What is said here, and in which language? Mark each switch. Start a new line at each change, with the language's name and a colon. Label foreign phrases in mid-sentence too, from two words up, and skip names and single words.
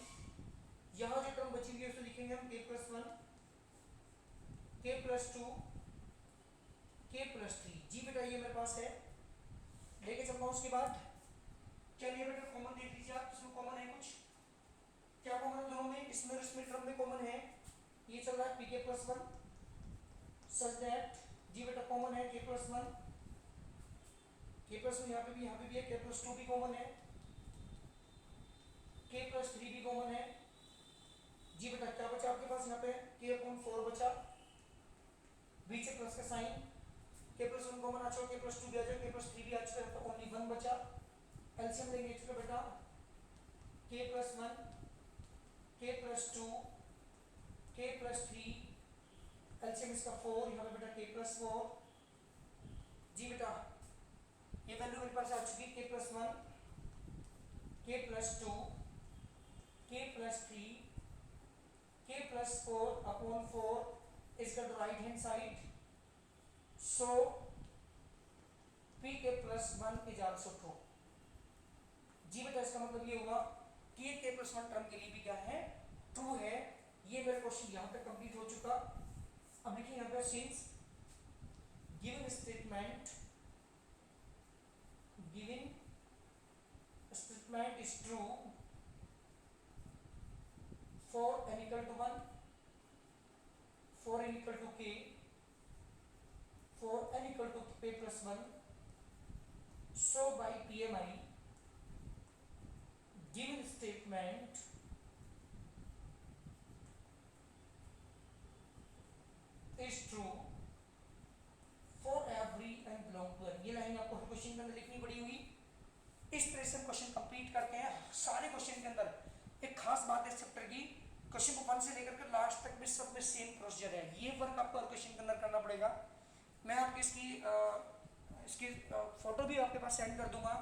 Hindi: यहाँ जो टर्म बची हुई है उसे लिखेंगे हम
English: k plus 1 k plus 2 k plus 3।
Hindi: जी बेटा ये मेरे पास है, लेके चलता हूँ। उसके बाद चलिए बेटा कॉमन देख लीजिए आप, इसमें कॉमन है कुछ, क्या कॉमन है दोनों में, इसमें और इसमें टर्म में कॉमन है। ये चल रहा है
English: pk plus 1 such that.
Hindi: जी बेटा कॉमन है
English: k plus 1
Hindi: यहाँ पे भी है,
English: k plus 2
Hindi: भी कॉमन है,
English: k plus 3
Hindi: भी कॉमन है। जी बेटा क्या बचा आपके पास यहाँ पे
English: k upon 4
Hindi: बचा, बीच से प्लस का साइन,
English: k plus 1
Hindi: कॉमन आ चुका,
English: k plus 2
Hindi: भी आ जाएगा,
English: k plus 3
Hindi: भी आ चुका है तो ओनली 1 बचा। एलसीएम लेंगे इसका बेटा
English: k plus 1 k plus 2 k plus 3
Hindi: एलसीएम इसका 4, यहाँ पे बेटा
English: k plus 4।
Hindi: जी बेटा ये वैल्यू मेरे पास आ चुकी
English: k plus 1 k plus 2 k plus 3 k plus 4 upon 4 is the right hand side। so P k plus one is also true.
Hindi: जी बेटा इसका मतलब ये हुआ कि
English: k plus one
Hindi: टर्म के लिए भी क्या है, ट्रू है। ये मेरा क्वेश्चन यहाँ तक कंप्लीट हो चुका। अब देखिए यहाँ पे
English: since given statement is true for n equal to 1, for n equal to k, for n equal to k plus 1, so by PMI given statement is true for every n belong to n।
Hindi: ये लाइन आपको क्वेश्चन के अंदर लिखनी पड़ी हुई। इस तरह से क्वेश्चन कंप्लीट करते हैं। सारे क्वेश्चन के अंदर एक खास बात है इस चैप्टर की, क्वेश्चन को 1 से लेकर के लास्ट तक में सब में
English: same procedure
Hindi: है। ये वर्क आपको हर क्वेश्चन के अंदर करना पड़ेगा। मैं आपकी इसकी फोटो भी आपके पास सेंड कर दूंगा।